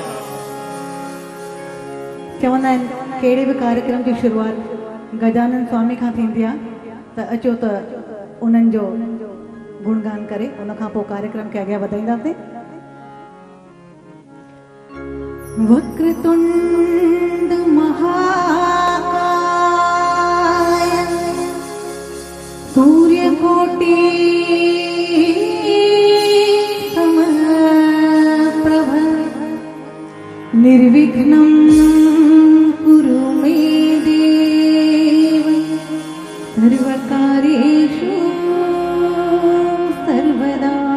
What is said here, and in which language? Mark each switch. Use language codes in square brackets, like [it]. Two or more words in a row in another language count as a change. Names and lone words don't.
[sd] चवंदा आहिनि कहिड़े बि कार्यक्रम जी शुरूआत गजानन स्वामी खां थींदी आहे त अचो त उन्हनि जो गुणगान करे उन खां पोइ कार्यक्रम खे अॻियां वधाईंदासीं वक्रतुंड [sa] महाकाय सूर्यकोटि निर्विघ्नं कुरु मे देव सर्वकार्येषु सर्वदा